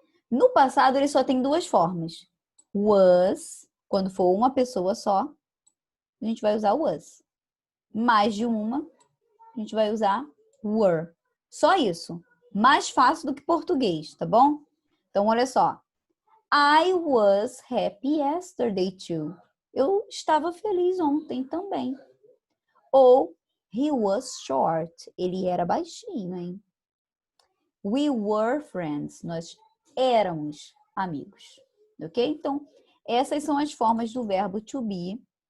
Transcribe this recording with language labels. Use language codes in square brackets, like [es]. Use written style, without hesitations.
[pt] No passado, ele só tem 2 formas. Was, quando for uma pessoa só, a gente vai usar was. Mais de uma, a gente vai usar were. Só isso. Mais fácil do que português, tá bom? Então, olha só. [en] I was happy yesterday too. [pt] Eu estava feliz ontem também. Ou [en] he was short. [pt] Ele era baixinho, hein? [en] We were friends. [pt] Nós éramos amigos. Ok? Então, essas são as formas do verbo to be.